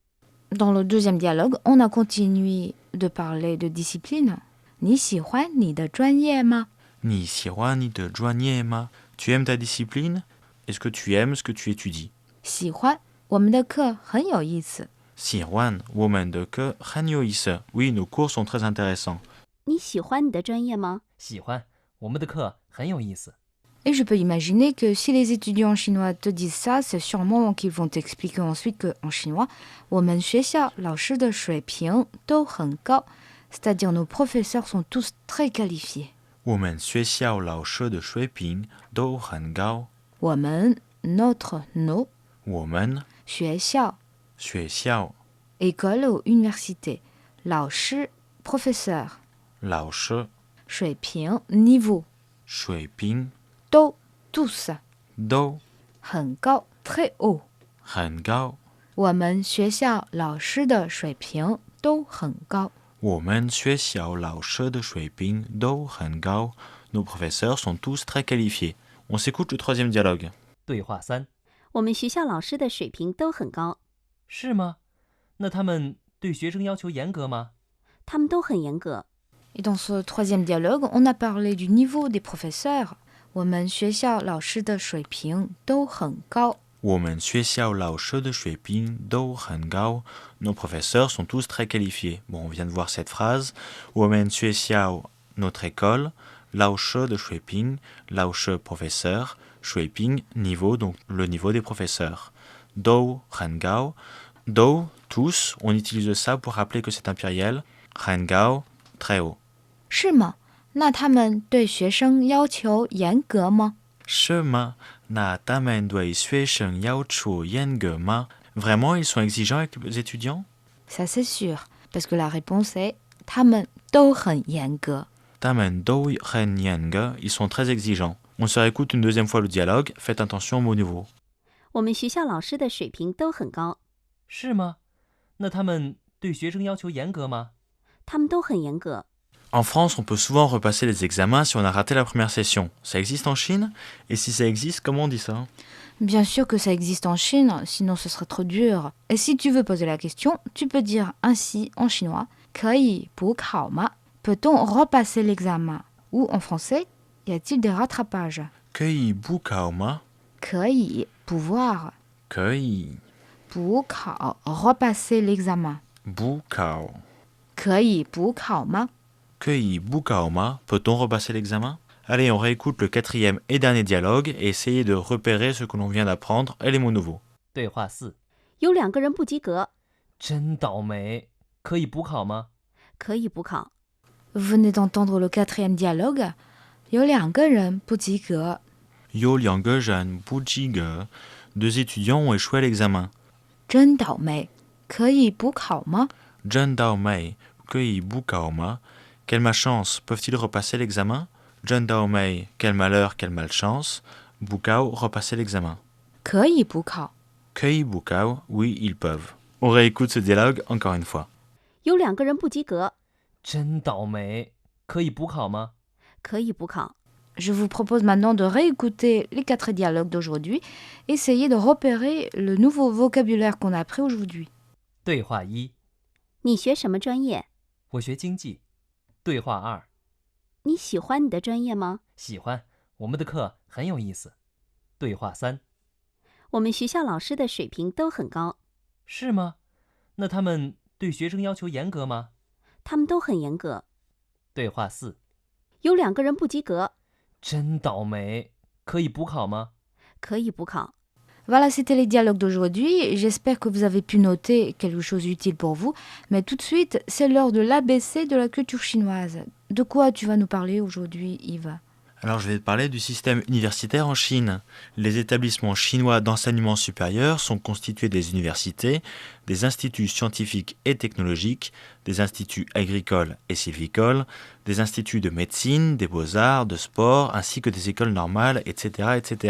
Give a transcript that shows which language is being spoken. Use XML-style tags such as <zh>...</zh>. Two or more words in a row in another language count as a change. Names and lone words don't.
<fr>Dans le deuxième dialogue, on a continué de parler de discipline.</fr> <zh>你喜欢你的专业吗？你喜欢你的专业吗?</zh> <fr>Tu aimes ta discipline? Est-ce que tu aimes ce que tu étudies?</fr> <zh>喜欢，我们的课很有意思。喜欢，我们的课很有意思.</zh> <fr>Oui, nos cours sont très intéressants.</fr> <zh>你喜欢你的专业吗？喜欢，我们的课很有意思。</zh> <fr>Et je peux imaginer que si les étudiants chinois te disent ça, c'est sûrement qu'ils vont t'expliquer ensuite qu'en chinois,</fr> <zh>我们学校老师的水平都很高,</zh> <fr>c'est-à-dire nos professeurs sont tous très qualifiés.</fr> <zh>我们学校老师的水平都很高。</zh> <fr>我们 notre nos</fr> <zh>我们学校学校</zh> <fr>école ou université 老师 professeur</fr> <zh>老师</zh> <fr>水平 niveau</fr> <zh>水平</zh> <fr>都 tous</fr> <zh>Do 很高</zh> <fr>très haut。</fr> <zh>很高。我们学校老师的水平都很高。我们学校老师的水平都很高。</zh> <fr>Nos professeurs sont tous très qualifiés. On s'écoute le troisième dialogue.</fr> <zh>对话3： 我们学校老师的水平都很高，是吗？那他们对学生要求严格吗？他们都很严格。</zh> <fr>Et dans ce troisième dialogue, on a parlé du niveau des professeurs.</fr> <zh>我们学校老师的水平都很高。我们学校老师的水平都很高。</zh> <fr>Nos professeurs sont tous très qualifiés. Bon, on vient de voir cette phrase.</fr> <zh>我们学校</zh> <fr>notre école,</fr> <zh>老师的水平,</zh> <fr>老师 professeur, 水平 niveau, donc le niveau des professeurs.</fr> <zh>Do 很高.</zh> <fr>Do tous, on utilise ça pour rappeler que c'est un pluriel.</fr> <zh>很高</zh> <fr>très haut.</fr> <zh>是吗？那他们对学生要求严格吗？是吗？那他们对学生要求严格吗？</zh> <fr>Vraiment, ils sont exigeants avec les étudiants? Ça c'est sûr, parce que la réponse est</fr> <zh>他们都很严格。他们都很严格,</zh> <fr>ils sont très exigeants. On se réécoute une deuxième fois le dialogue, faites attention aux mots nouveaux.</fr> <zh>我们学校老师的水平都很高，是吗？那他们对学生要求严格吗？他们都很严格。</zh> <fr>En France, on peut souvent repasser les examens si on a raté la première session. Ça existe en Chine? Et si ça existe, comment on dit ça? Bien sûr que ça existe en Chine, sinon ce serait trop dur. Et si tu veux poser la question, tu peux dire ainsi en chinois</fr> <zh>可以补考吗?</zh> <fr>Peut-on repasser l'examen? Ou en français, y a-t-il des rattrapages?</fr> <zh>可以补考吗？</zh> <fr>可以 pouvoir</fr> <zh>可以</zh> <fr>补考 repasser l'examen.</fr> <zh>补考。可以补考吗? 可以补考吗?</zh> <fr>Peut-on repasser l'examen? Allez, on réécoute le quatrième et dernier dialogue et essayez de repérer ce que l'on vient d'apprendre et les mots nouveaux.</fr> <zh>对话4： 有2个人不及格，真倒霉，可以补考吗？可以补考。</zh> <fr>Vous venez d'entendre le quatrième dialogue.</fr> <zh>有2个人不及格。有2个人不及格.</zh> <fr>Deux étudiants ont échoué à l'examen.</fr> <zh>真倒霉，可以补考吗？真倒霉，可以补考吗?</zh> <fr>Quelle malchance, peuvent-ils repasser l'examen?</fr> <zh>真倒霉,</zh> <fr>quel malheur, quelle malchance.</fr> <zh>补考,</zh> <fr>repasser l'examen.</fr> <zh>可以补考。可以补考,</zh> <fr>oui, ils peuvent. On réécoute ce dialogue encore une fois.</fr> <zh>有2个人不及格，真倒霉，可以补考吗？可以补考。</zh> <fr>Je vous propose maintenant de réécouter les 4 dialogues d'aujourd'hui. Essayez de repérer le nouveau vocabulaire qu'on a appris aujourd'hui.</fr> <zh>对话1： 你学什么专业？我学经济。对话2： 你喜欢你的专业吗？喜欢，我们的课很有意思。对话3： 我们学校老师的水平都很高，是吗？那他们对学生要求严格吗？他们都很严格。对话4： 有2个人不及格，真倒霉，可以补考吗？可以补考。</zh> <fr>Voilà, c'était les dialogues d'aujourd'hui. J'espère que vous avez pu noter quelque chose d'utile pour vous. Mais tout de suite, c'est l'heure de l'ABC de la culture chinoise. De quoi tu vas nous parler aujourd'hui, Yves? Alors je vais te parler du système universitaire en Chine. Les établissements chinois d'enseignement supérieur sont constitués des universités, des instituts scientifiques et technologiques, des instituts agricoles et sylvicoles, des instituts de médecine, des beaux-arts, de sport, ainsi que des écoles normales, etc., etc.</fr>